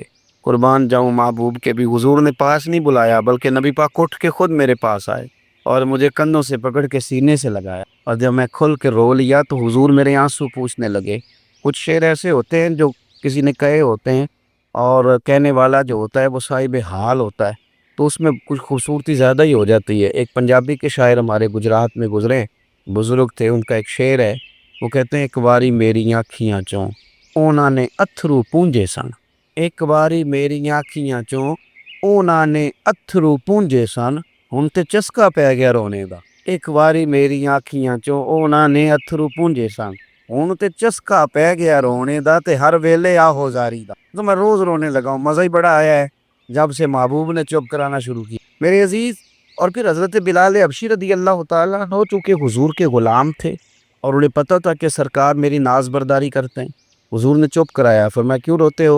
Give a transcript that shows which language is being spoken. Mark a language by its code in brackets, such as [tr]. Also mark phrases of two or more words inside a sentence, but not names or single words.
[ur] قربان جاؤں محبوب کے بھی حضور نے پاس نہیں بلایا، بلکہ نبی پاک اٹھ کے خود میرے پاس آئے اور مجھے کندھوں سے پکڑ کے سینے سے لگایا، اور جب میں کھل کے رو لیا تو حضور میرے آنسو پوچھنے لگے۔ کچھ شعر ایسے ہوتے ہیں جو کسی نے کہے ہوتے ہیں، اور کہنے والا جو ہوتا ہے وہ صاحب حال ہوتا ہے، تو اس میں کچھ خوبصورتی زیادہ ہی ہو جاتی ہے۔ ایک پنجابی کے شاعر ہمارے گجرات میں گزرے بزرگ تھے، ان کا ایک شعر ہے، وہ کہتے ہیں [pa] ایک باری میری آنکھیاں چوں اونا نے اتھرو پونجے سن، ایک باری میری آنکھیاں چوں اونا نے اتھرو پونجے سن، ہن تے چسکا پی گیا رونے دا، ایک باری میری آنکھیاں چوں اونا نے اتھرو پونجے سن، ہن تے چسکا پی گیا رونے دا، تے ہر ویلے آہو زاری دا۔ [ur] تو میں روز رونے لگا ہوں، مزہ ہی بڑا آیا ہے جب سے محبوب نے چپ کرانا شروع کی میرے عزیز۔ اور پھر حضرت بلال حبشی رضی اللہ تعالیٰ عنہ چونکہ حضور کے غلام تھے اور انہیں پتہ تھا کہ سرکار میری ناز برداری کرتے ہیں، حضور نے چپ کرایا۔ فرمایا کیوں روتے ہو؟